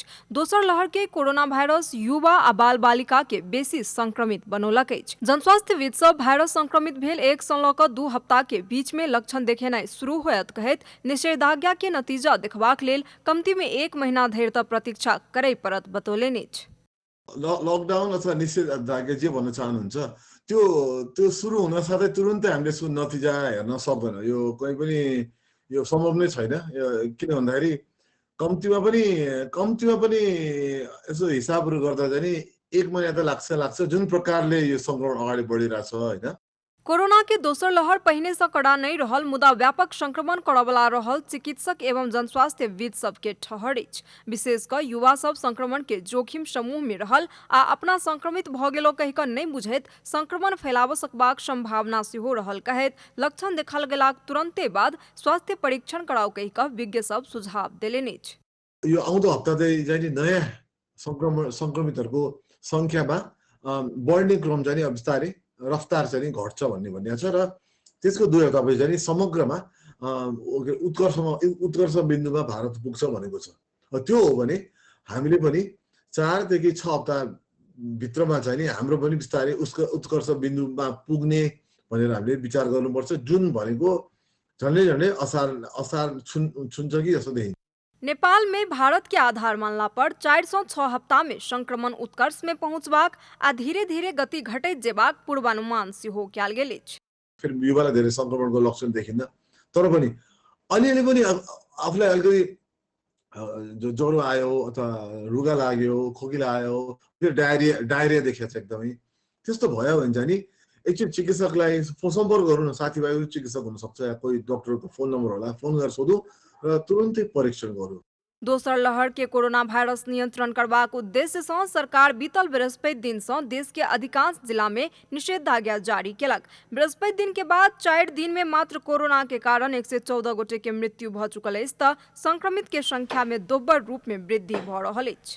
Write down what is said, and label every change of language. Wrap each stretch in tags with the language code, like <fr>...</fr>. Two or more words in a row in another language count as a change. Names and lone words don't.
<mai>दोसर लहर के कोरोना वायरस युवा आ बाल बालिका के बेसी संक्रमित बनौलक अछि। जनस्वास्थ्यविद सब वायरस संक्रमित भेल 1 सँ लऽ कऽ 2 हफ्ता के बीच में लक्षण देखेनाइ शुरू होयत कहैत निषेधाज्ञा के नतीजा देखबाक लेल कमती में 1 महीना धरि तक प्रतीक्षा करय पड़त बतौलनि।</mai> <ne>लकडाउन अथवा निषेधाज्ञा जे भन्न चाहनुहुन्छ त्यो सुरु हुन साथै तुरुन्तै हामीले यसको नतिजा हेर्न सक्दैन। यो कहीँ पनि यो सम्भव नै छैन। किन भन्दाखेरि कम्तीमा पनि यसो हिसाबहरू गर्दा चाहिँ 1 महिना त लाग्छ जुन प्रकारले यो संक्रमण अगाडि बढिरहेछ हैन।</ne> <mai>कोरोना के दोसर लहर पहिने से कड़ा नहीं रहल, मुदा व्यापक संक्रमण करवला रहल चिकित्सक एवं जनस्वास्थ्यविद सबके ठहर अछि। विशेषकर युवा सब संक्रमण के जोखिम समूह में रहल आ अपना संक्रमित भ गेलो कहि कऽ नहीं बुझैत संक्रमण फैलाब सकबाक संभावना सेहो रहल कहैत लक्षण देखल गेलाक तुरंते बाद स्वास्थ्य परीक्षण कराउ कहि कऽ विज्ञ सब सुझाव देलनि अछि।</mai> <ne>यो आउँदो हप्ता चाहिँ नयाँ संक्रमितहरूको संख्यामा बढ्ने क्रम चाहिँ बिस्तारै रफ्तार चाहिँ घट्छ भन्ने छ र त्यसको दुर्योगतापछि चाहिँ समग्रमा उत्कर्ष बिन्दुमा भारत पुग्छ भनेको छ। त्यो हो भने हामीले पनि 4 देखि 6 हप्ता भित्रमा चाहिँ हाम्रो पनि बिस्तारै उसको उत्कर्ष बिन्दुमा पुग्ने भनेर हामीले विचार गर्नुपर्छ। जुन भनेको झन्डै असार छुन्छ कि जस्तो देखिन्छ।</ne> <mai>नेपाल में भारत के आधार मानला पर 4 से 6 हफ्ता में संक्रमण उत्कर्ष में पहुंचबाक आ धीरे धीरे गति घटैत जेबाक पूर्वानुमान सेहो कयल गेल अछि।</mai> <ne>फेरि युवालाई धेरै संक्रमणको लक्षण देखिन्न, तर पनि अलिअलि पनि आफूलाई अलिकति ज्वरो आयो अथवा रुगा लाग्यो, खोकी आयो, फेरि डायरिया देखेछ एकदमै, त्यस्तो भयो भने चाहिँ नि एकचोटि चिकित्सकलाई सम्पर्क गर्नु न। साथीभाइहरू चिकित्सक हुनसक्छ या कोही डक्टरको फोन नम्बर होला, फोन गरेर सोधौँ र तुरन्तै परीक्षण गरौँ।</ne> <mai>दोसर लहर के कोरोना वायरस नियंत्रण करबाक उद्देश्य से सरकार बीतल बृहस्पति दिन से देश के अधिकांश जिला में निषेधाज्ञा जारी केलक। बृहस्पति दिन के बाद 4 दिन में मात्र कोरोना के कारण 114 गोटे के मृत्यु भ चुकल अछि त संक्रमित के संख्या में दोब्बर रूप में वृद्धि भ रहल अछि।</mai>